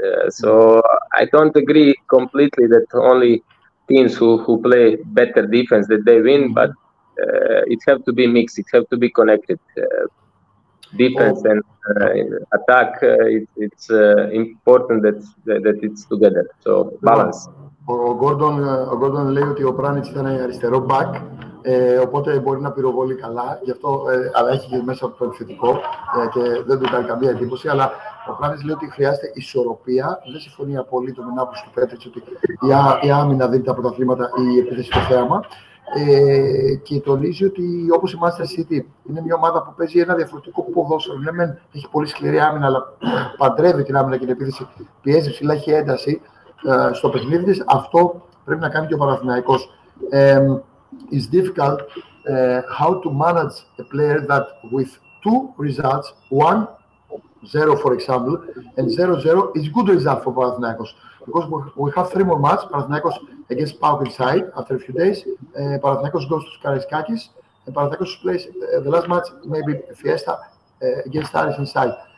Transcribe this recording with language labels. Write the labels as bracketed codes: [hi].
[en] So I don't agree completely that only teams who play better defense that they win, but it have to be mixed. It have to be connected. Defense and attack. It's important that it's together. So balance. [el] Ο Γκόρντον λέει ότι ο Πράνιτς ήταν αριστερό back, οπότε μπορεί να πυροβολεί καλά, γι' αυτό, αλλά έχει και μέσα από το επιθετικό και δεν του κάνει καμία εντύπωση. Αλλά ο Πράνιτς λέει ότι χρειάζεται ισορροπία. Δεν συμφωνεί απολύτως με την άποψη του Πέτριτς ότι η άμυνα δίνει τα πρωταθλήματα ή η επίθεση στο θέαμα. Και τονίζει ότι όπως η Manchester City είναι μια ομάδα που παίζει ένα διαφορετικό ποδόσφαιρο. Ναι, έχει πολύ σκληρή άμυνα, αλλά παντρεύει την άμυνα και την επίθεση, πιέζει ψηλά, έχει ένταση στο παιχνίδι της. Αυτό πρέπει να κάνει και ο Παναθηναϊκός. [en] It's difficult how to manage a player that with 2 results, 1-0 for example, and 0-0 is good result for Panathinaikos. Because we have 3 more matches, Panathinaikos against PAOK inside after a few days, Panathinaikos goes to Karaiskakis, and Panathinaikos plays the last match, maybe Fiesta, against Aris inside.